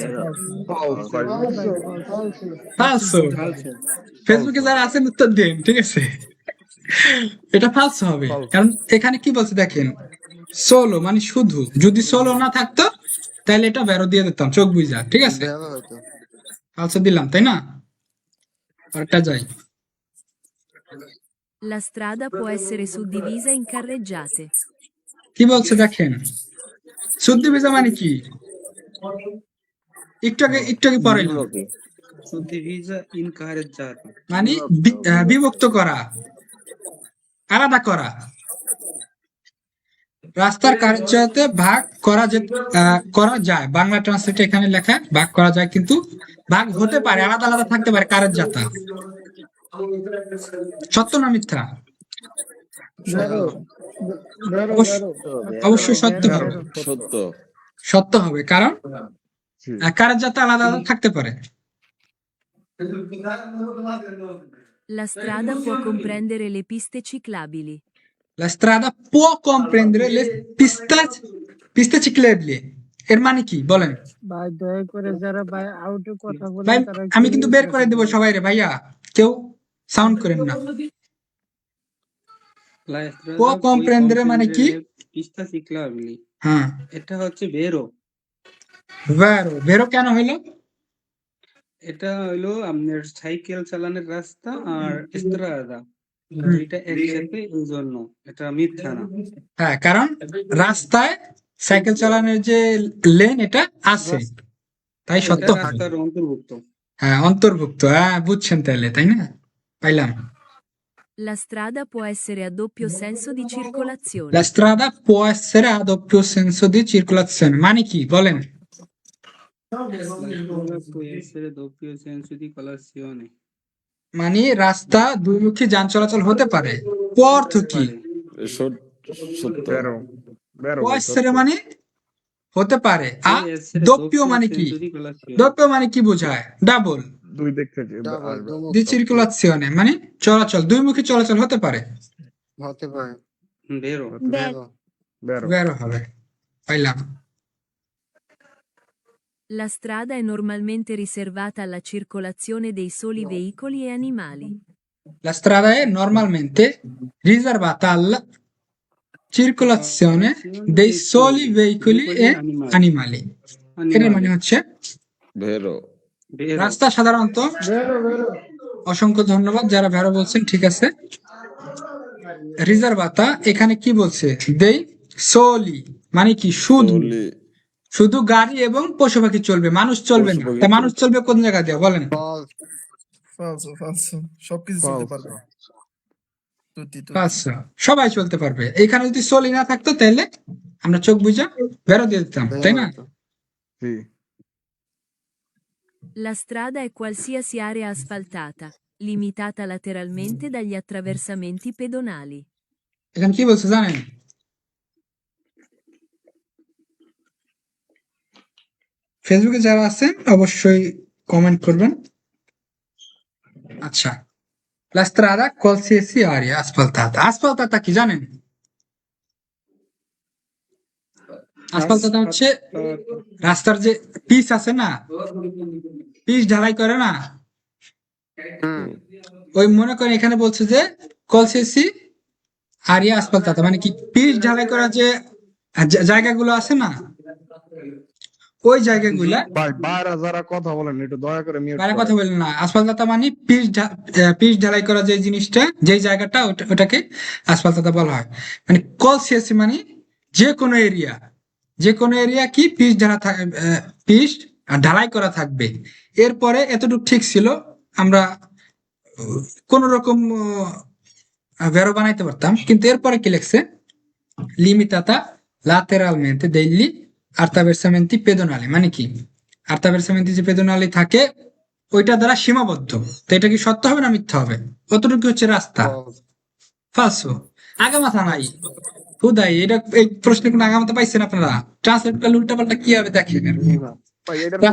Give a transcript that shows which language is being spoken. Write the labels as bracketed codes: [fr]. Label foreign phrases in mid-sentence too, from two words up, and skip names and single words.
[bn] ফালসো। ফেসবুকে যারা আছেন উত্তর দিন, ঠিক আছে? এটা ফালসো হবে, কারণ এখানে কি বলছে দেখেন, সোলো মানে শুধু। যদি সোলো না থাকতো তাহলে এটা বেরো দিয়ে দিতাম চোখ বুঝা, ঠিক আছে? ভালো হতো। ফালসো দিলাম, তাই না? আরেকটা যাই। [it] La strada può essere suddivisa in carreggiate. [bn] কি বলছে দেখেন, শুদ্ধ ভিজা মানে কি? একটু আগে পরে [it] Suddivisa in carreggiata. [bn] মানে বিভক্ত করা, আলাদা করা। রাস্তার কার্যতে ভাগ করা যায়। বাংলা ট্রান্সলেট এখানে লেখা ভাগ করা যায়, কিন্তু ভাগ হতে পারে, আলাদা আলাদা থাকতে পারে। কার্যতা সত্য না মিথ্যা? অবশ্যই সত্য হবে। সত্য। সত্য হবে, কারণ কার্যতা আলাদা আলাদা থাকতে পারে। [it] La strada può comprendere le piste ciclabili. La strada può comprendere le piste ciclabili। [bn] এর মানে কি বলেন ভাই দয়া করে যারা ভাই আউটে কথা বলে ভাই? তারা আমি কিন্তু বের করে দেবো সবাই রে ভাইয়া, কেউ সাউন্ড করেন না। [it] può comprendere [bn] মানে কি? [it] piste ciclabili. [bn] হ্যাঁ, এটা হচ্ছে ভেরো। ভেরো কেন হইলো? এটা হইলো আপনার সাইকেল চালানোর রাস্তা আর এস্ত্রাদা দুইটা একসাথে, এই জন্য এটা মিথ্যা না। হ্যাঁ, কারণ রাস্তায় সাইকেল চালানোর যে লেন এটা আছে, তাই সত্য এটা হবে। রাস্তার অন্তর্ভুক্ত। হ্যাঁ, অন্তর্ভুক্ত। হ্যাঁ, বুঝছেন তাহলে, তাই না? পাইলাম। [it] La strada può essere a doppio senso di circolazione. La strada può essere a doppio senso di circolazione [bn] মানে কি বলেন? [it] Può essere doppio senso di colazione। [bn] মানে রাস্তা দুইমুখী যান চলাচল হতে পারে। অর্থ কি? সত্য। [it] può essere [bn] মানে হতে পারে, আর doppio মানে কি? doppio মানে কি বোঝায়? ডাবল। দুই দিক থেকে [it] di circolazione [bn] মানে চলাচল, দুইমুখী চলাচল হতে পারে। হতে পারে। ভেরো। বেরো হবে। পাইলাম। [it] La strada è normalmente riservata alla circolazione dei soli veicoli e animali. La strada è normalmente riservata alla circolazione dei soli veicoli e animali। [bn] এর মানে হচ্ছে ভেরো। রাস্তা সাধারণত, অসংখ্য ধন্যবাদ যারা ভেরো বলছেন, ঠিক আছে। রিজার্ভাতা এখানে কি বলছে? [it] dei soli [bn] মানে কি? শুধু। শুধু গাড়ি এবং পশু পাখি চলবে, মানুষ চলবে না। তা মানুষ চলবে কোন জায়গা দিয়ে বলেন? সবকিছু চলতে পারবে। আচ্ছা, সবাই চলতে পারবে। এখানে যদি সোলি না থাকতো তাহলে আমরা চোখ বুঝা বেরো দিয়ে দিতাম, তাই না? [it] La strada è qualsiasi area asfaltata, limitata lateralmente dagli attraversamenti pedonali. [bn] এখানে কি বলছে জানেন? ফেসবুকে যারা আছেন অবশ্যই কমেন্ট করবেন। আচ্ছা, [it] la strada qualsiasi area asfaltata। [bn] asfaltata কি জানেন? asfaltata হচ্ছে রাস্তার যে পিচ আছে না, পিচ ঢালাই করে না, ওই মনে করেন এখানে বলছে যে [it] qualsiasi area asfaltata [bn] মানে কি? পিচ ঢালাই করা যে জায়গাগুলো আছে না, ওই জায়গাগুলা। যারা কথা বলেন একটু দয়া করে মিউট বাইরে কথা বলেন না। আসফালতাতা মানে পিচ ঢালাই করা যে জিনিসটা, যে জায়গাটা, ওটাকে আসফালতাতা বলা হয়। মানে কলসিয়াসি মানে যে কোনো এরিয়া কি পিচ পিচ ঢালাই করা থাকবে। এরপরে এতটুকু ঠিক ছিল, আমরা কোন রকম ভেরো বানাইতে পারতাম, কিন্তু এরপরে কি লিখছে, [it] limitata lateralmente degli attraversamenti pedonali, [bn] মানে কি attraversamenti যে পেদোনালি থাকে ওইটা দ্বারা সীমাবদ্ধ। তো এটা কি সত্য হবে না মিথ্যা হবে? কতটুকু হচ্ছে রাস্তা? ফালসো। আগামাথা নাই হুদাই, এটা এই প্রশ্নে কোনো আগামাথা পাইছেন আপনারা? ট্রান্সলেট করলে উল্টাপাল্টা কি হবে দেখেন। ভাই এটার কোনো